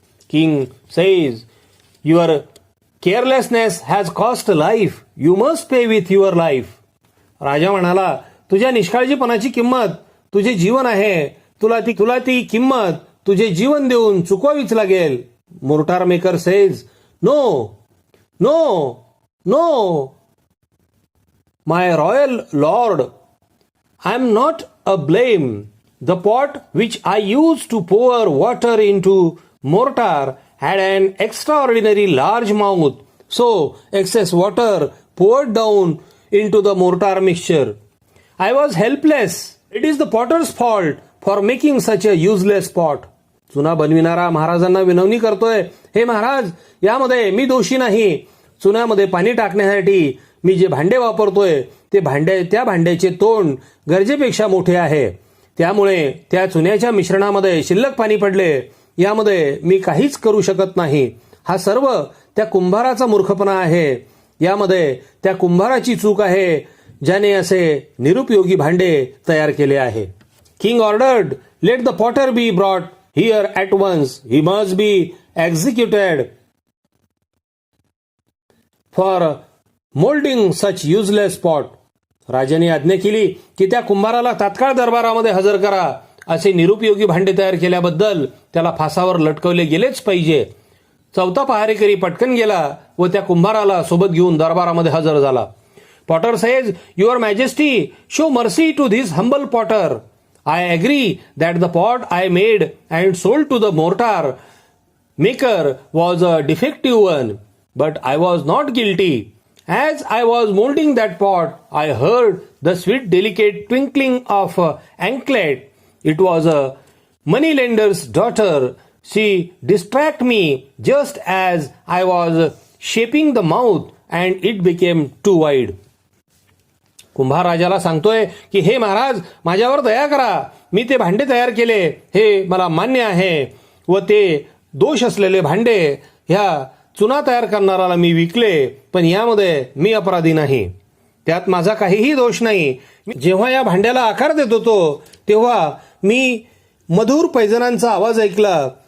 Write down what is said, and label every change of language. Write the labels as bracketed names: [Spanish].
[English] King says, your carelessness has cost life. You must pay with your life. [Marathi] राजा म्हणाला, तुझ्या निष्काळजीपणाची किंमत तुझे जीवन आहे. तुला ती किंमत तुझे जीवन देऊन चुकवावीच लागेल. Mortar maker says, [English] No, no, no, my royal lord, I am not a blame. The pot which I used to pour water into mortar had an extraordinary large mouth, so excess water poured down into the mortar mixture. I was helpless. It is the potter's fault for making such a useless pot. [Marathi] चुना बनविणारा महाराजांना विनवणी करतोय, हे महाराज, यामध्ये मी दोषी नाही. चुन्यामध्ये पाणी टाकण्यासाठी मी जे भांडे वापरतोय त्या भांड्याचे तोंड गरजेपेक्षा मोठे आहे. त्यामुळे त्या चुन्याच्या मिश्रणामध्ये शिल्लक पाणी पडले. यामध्ये मी काहीच करू शकत नाही. हा सर्व त्या कुंभाराचा मूर्खपणा आहे. यामध्ये त्या कुंभाराची चूक आहे, ज्याने असे निरुपयोगी भांडे तयार केले आहे. [English] King ordered, let the potter be brought here at once. He must be executed for molding such useless pot. [Marathi] राजाने आज्ञा केली की त्या कुंभाराला तात्काळ दरबारामध्ये हजर करा. असे निरुपयोगी भांडे तयार केल्याबद्दल त्याला फासावर लटकवले गेलेच पाहिजे. चौथा पहारेकरी पटकन गेला व त्या कुंभाराला सोबत घेऊन दरबारामध्ये हजर झाला. [English] Potter says, your majesty, show mercy to this humble potter. I agree that the pot I made and sold to the mortar maker was a defective one, but I was not guilty. As I was molding that pot, I heard the sweet delicate twinkling of an anklet. It was a moneylender's daughter. She distracted me just as I was shaping the mouth and it became too wide. [Marathi] कुंभार राजाला सांगतोय की, हे महाराज, माझ्यावर दया करा, मी ते भांडे तयार केले, हे मला मान्य आहे, व ते दोष असलेले भांडे ह्या चुना तयार करणाराला मी विकले, पण यामध्ये मी अपराधी नाही. त्यात माझा काहीही दोष नाही. जेव्हा या भांड्याला आकार देत होतो तेव्हा मी मधुर पैजणांचा आवाज ऐकला.